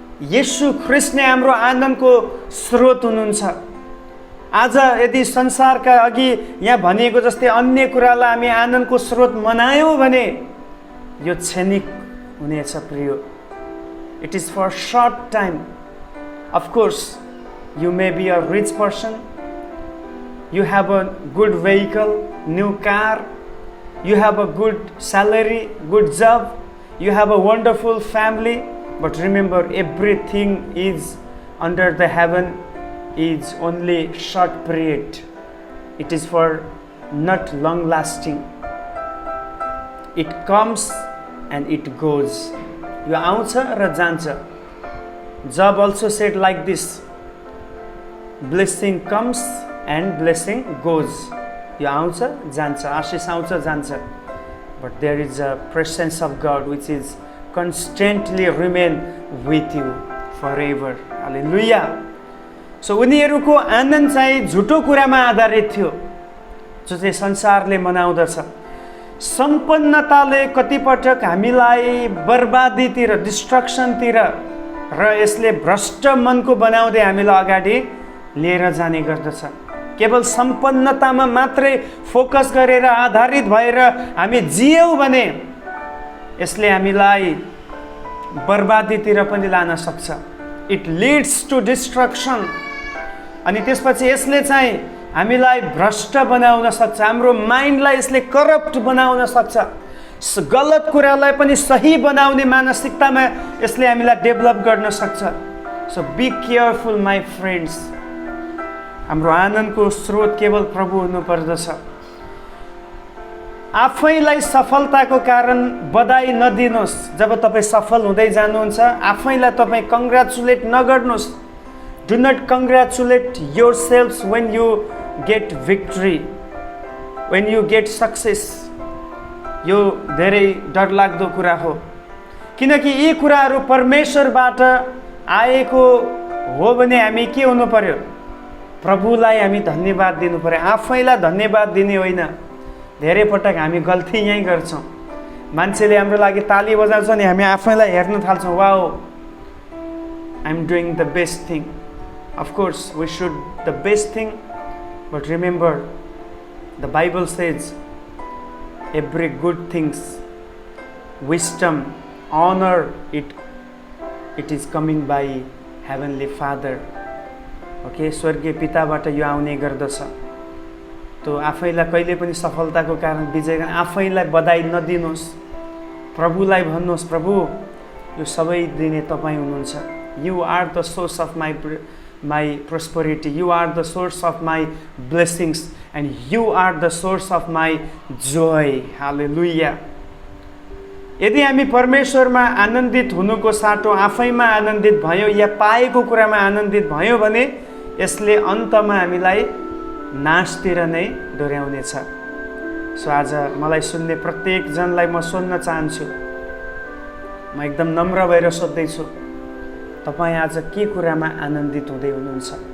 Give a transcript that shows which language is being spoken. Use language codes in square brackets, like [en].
[ne] येशू ख्रिस्ट नै हाम्रो आनन्दको स्रोत हुनुहुन्छ। आज यदि संसारका अघि यहाँ भनिएको जस्तै अन्य कुरालाई हामी आनन्दको स्रोत मनायौँ भने यो क्षणिक हुनेछ प्रियो। [en] It is for short time. Of course, you may be a rich person, you have a good vehicle, new car, you have a good salary, good job, you have a wonderful family, but remember everything is under the heaven is only short period. It is for not long lasting. It comes and it goes. [ne] यो आउँछ र जान्छ। [en] Job also said like this, blessing comes and blessing goes. [ne] यो आउँछ जान्छ, आशिष आउँछ जान्छ, [en] but there is a presence of God which is constantly remain with you forever. Hallelujah. [ne] So उनीहरूको आनन्द चाहिँ झुटो कुरामा आधारित थियो जो चाहिँ संसारले मनाउँदछ। सम्पन्नताले कतिपटक हामीलाई बर्बादीतिर, डिस्ट्रक्सनतिर र यसले भ्रष्ट मनको बनाउँदै हामीलाई अगाडि लिएर जाने गर्दछ। केवल सम्पन्नतामा मात्रै फोकस गरेर आधारित भएर हामी जियौँ भने यसले हामीलाई बर्बादीतिर पनि लान सक्छ। [en] It leads to destruction. [ne] अनि त्यसपछि यसले चाहिँ हामीलाई भ्रष्ट बनाउन सक्छ, हाम्रो माइन्डलाई यसले करप्ट बनाउन सक्छ, गलत कुरालाई पनि सही बनाउने मानसिकतामा यसले हामीलाई डेभलप गर्न सक्छ। [en] So be careful my friends. [ne] हाम्रो आनन्दको स्रोत केवल प्रभु हुनुपर्दछ। आफैलाई सफलताको कारण बधाई नदिनुहोस्। जब तपाईँ सफल हुँदै जानुहुन्छ आफैलाई तपाईँ कङ्ग्रेचुलेट नगर्नुहोस्। [en] Do not congratulate yourself when you get victory, when you get success. [ne] यो धेरै डरलाग्दो कुरा हो, किनकि यी कुराहरू परमेश्वरबाट आएको हो भने हामी के हुनु पर्यो? प्रभुलाई हामी धन्यवाद दिनु पर्यो, आफैलाई धन्यवाद दिने होइन। धेरै पटक हामी गल्ती यहीँ गर्छौँ। मान्छेले हाम्रो लागि ताली बजाउँछ नि हामी आफैलाई हेर्न थाल्छौँ, [en] Wow I am doing the best thing. Of course, we should the best thing, but remember, the Bible says, every good things, wisdom, honor, it is coming by heavenly father, okay, [ne] स्वर्गीय पिताबाट यो आउने गर्दछ। त्यो आफैलाई कहिले पनि सफलताको कारण विजय आफैलाई बधाई नदिनुहोस्, प्रभुलाई भन्नुहोस्, प्रभु यो सबै दिने तपाईँ हुनुहुन्छ। [en] You are the source of my prosperity, you are the source of my blessings and you are the source of my joy. Hallelujah. [ne] यदि हामी परमेश्वरमा आनन्दित हुनुको साटो आफैमा आनन्दित भयो या पाएको कुरामा आनन्दित भयो भने यसले अन्तमा हामीलाई नाशतिर नै डोर्याउनेछ। सो आज मलाई सुन्ने प्रत्येकजनलाई म सोध्न चाहन्छु, म एकदम नम्र भएर सोध्दैछु, तपाईँ आज के कुरामा आनन्दित हुँदै हुनुहुन्छ?